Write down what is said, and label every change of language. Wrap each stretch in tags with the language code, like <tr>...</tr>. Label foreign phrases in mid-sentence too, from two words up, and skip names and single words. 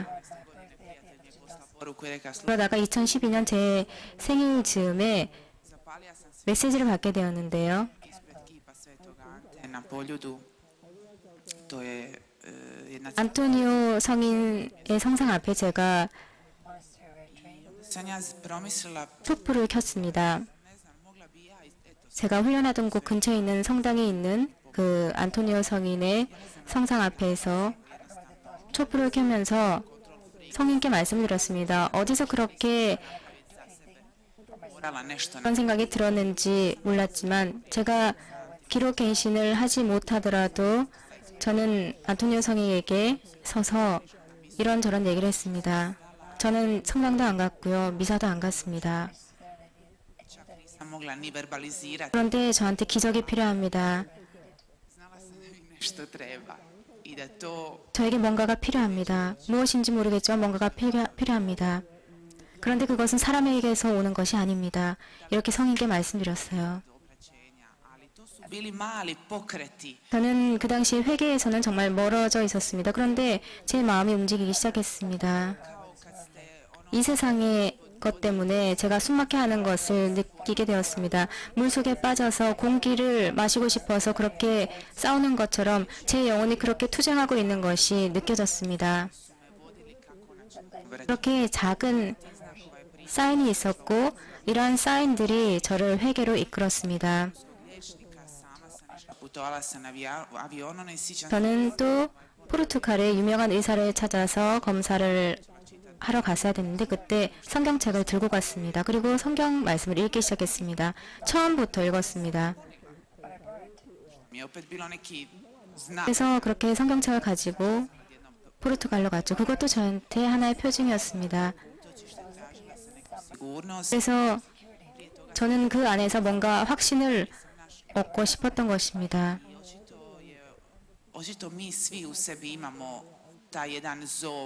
<hr>poruku i rekao,</hr> <ko>그러다가 2012년 제 생일 즈음에</ko> <hr>zapalija sam se</hr> <ko>메시지를 받게 되었는데요.</ko> <hr>ispred kipa Svetoga Ante na Poljudu. To je jedna</hr> <ko>안토니오 성인의 성상 앞에 제가</ko> <hr>sam ja promislila,</hr> <ko>촛불을 켰습니다.</ko> <hr>ne znam, mogla bi ja, eto,</hr> <ko>제가 훈련하던 곳 근처에 있는 성당에 있는 그 안토니오 성인의 성상 앞에서 촛불을 켜면서 성인께 말씀드렸습니다. 어디서 그렇게</ko> <hr>morala nešto</hr> <ko>그런 생각이 들었는지 몰랐지만 제가 기록 갱신을 하지 못하더라도 저는 안토니오 성인에게 서서 이런저런 얘기를 했습니다. 저는 성당도 안 갔고요. 미사도 안 갔습니다.</ko> <hr>čak nisam mogla ni verbalizirati.</hr> <ko>그런데 저한테 기적이 필요합니다.</ko> <hr>Znala sam da mi nešto treba i da to</hr> <ko>저에게 뭔가가 필요합니다. 무엇인지 모르겠지만 뭔가가 필요합니다. 그런데 그것은 사람에게서 오는 것이 아닙니다. 이렇게 성인께 말씀드렸어요.</ko> <hr>obraćenja, ali to su bili mali pokreti.</hr> <ko>저는 그 당시 회계에서는 정말 멀어져 있었습니다. 그런데 제 마음이 움직이기 시작했습니다.</ko> <hr>Kao kad ste ono</hr> <ko>이 세상의 것 때문에 제가 숨막혀 하는 것을 느끼게 되었습니다. 물속에 빠져서 공기를 마시고 싶어서 그렇게 싸우는 것처럼 제 영혼이 그렇게 투쟁하고 있는 것이 느껴졌습니다. 그렇게 작은 사인이 있었고 이러한 사인들이 저를 회개로 이끌었습니다.</ko> <hr>liječnika, sama sam išla, putovala sam avionom i sjećam</hr> <ko>저는 또 포르투갈의 유명한 의사를 찾아서 검사를 하러 갔어야 됐는데 그때 성경책을 들고 갔습니다. 그리고 성경 말씀을 읽기 시작했습니다. 처음부터 읽었습니다.</ko> <hr>mi je opet bilo neki zna</hr> <ko>그래서 그렇게 성경책을 가지고 포르투갈로 갔죠. 그것도 저한테 하나의 표징이었습니다.</ko> <hr>sigurnost.</hr> <ko>그래서 저는 그 안에서 뭔가 확신을 얻고 싶었던 것입니다.</ko> <hr>Očito mi svi u sebi imamo taj jedan zov</hr>